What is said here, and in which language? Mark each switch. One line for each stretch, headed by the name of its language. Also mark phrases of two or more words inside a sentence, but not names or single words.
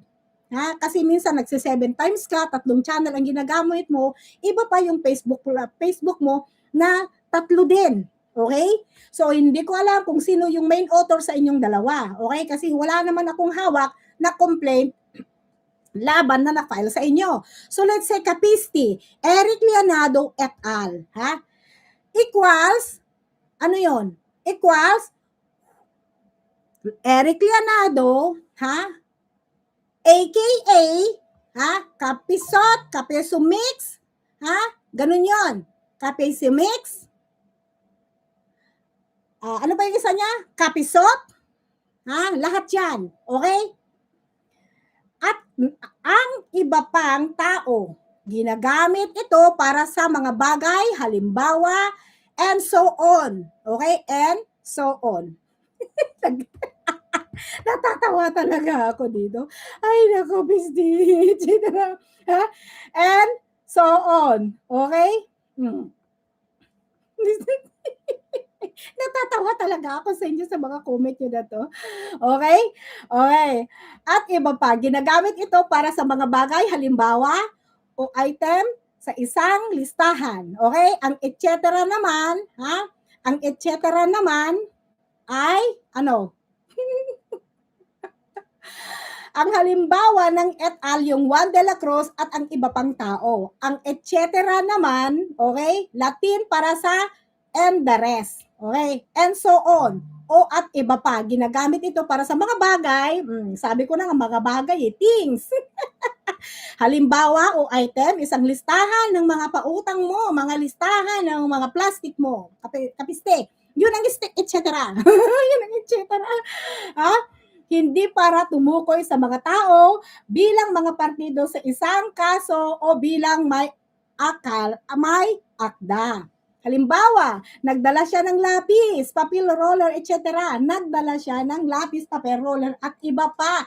Filipino: Kasi minsan nagse 7 times ka, 3 channel ang ginagamit mo, iba pa yung Facebook mo na 3 din. Okay? So, hindi ko alam kung sino yung main author sa inyong dalawa. Okay? Kasi wala naman akong hawak na complaint laban na na-file sa inyo.
English: So, let's say Capisti, Eric Leonardo et al.
Filipino: Equals, ano yon? Equals, Eric Leonardo, aka, Ha? Kapisot, kapisumix. Ha? Ganun yon. Kapisumix. Ano ba yung isa niya? Kapisot. Ha? Lahat yan. Okay? At ang iba pang tao, ginagamit ito para sa mga bagay, halimbawa,
English: and so on. Okay? And so on.
Filipino: Natatawa talaga ako dito. Ay, nako, Bisdit. Ha?
English: And so on. Okay?
Filipino: Natatawa talaga ako sa inyo sa mga comment nyo na to. Okay? Okay. At iba pa, ginagamit ito para sa mga bagay, halimbawa, o item sa isang listahan. Okay? Ang
Latin: et cetera
Filipino: naman, ha? Ang
Latin: et cetera
Filipino: naman ay, ano? Ang halimbawa ng
Latin: et al.
Filipino: Yung Juan de la Cruz at ang iba pang tao. Ang
Latin: et cetera
Filipino: naman, okay? Latin para sa
English: and the rest.
Filipino: Okay?
English: And so on.
Filipino: O at iba pa. Ginagamit ito para sa mga bagay. Sabi ko na nga mga bagay, things. Halimbawa o item, isang listahan ng mga pautang mo, mga listahan ng mga plastic mo, kapiste. Yun ang
Latin: et cetera.
Filipino: Yun ang
Latin: et cetera.
Filipino: Ha? Hindi para tumukoy sa mga tao bilang mga partido sa isang kaso o bilang may akda. Halimbawa, nagdala siya ng lapis, papel roller, etc. Nagdala siya ng lapis, papel roller at iba pa.